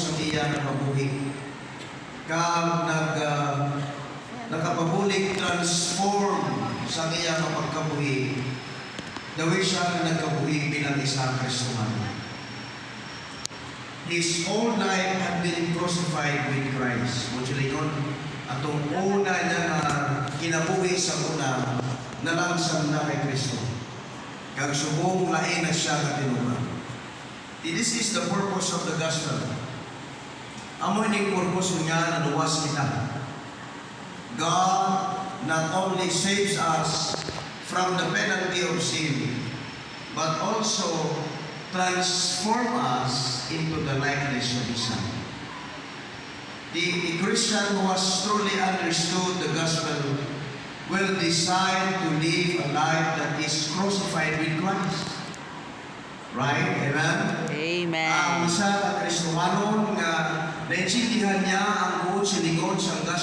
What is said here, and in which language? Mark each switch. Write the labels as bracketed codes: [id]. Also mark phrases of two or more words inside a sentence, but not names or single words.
[hil] iya nakabuhi. Kag nakapabulig transform sa iya kapagkabuhi. Daway siya nagkabuhi bilang isang Kristohan. [en] His whole life had been crucified with Christ. [hil] Mutually yun, atong una niya na kinabuhi sa una, nalangsang na kay Kristo. Kag subong lain na siya na tinunan. [en] This is the purpose of the gospel. [hil] Amo ning purpose niya na luwas kita. [en] God not only saves us from the penalty of sin, but also transform us into the likeness of His Son. The Christian who has truly understood the gospel will decide to live a life that is crucified with Christ. Right? Amen? Amen. [hil] Ang isa ka Kristohanon nga naintindihan niya ang buod silingon sa gospel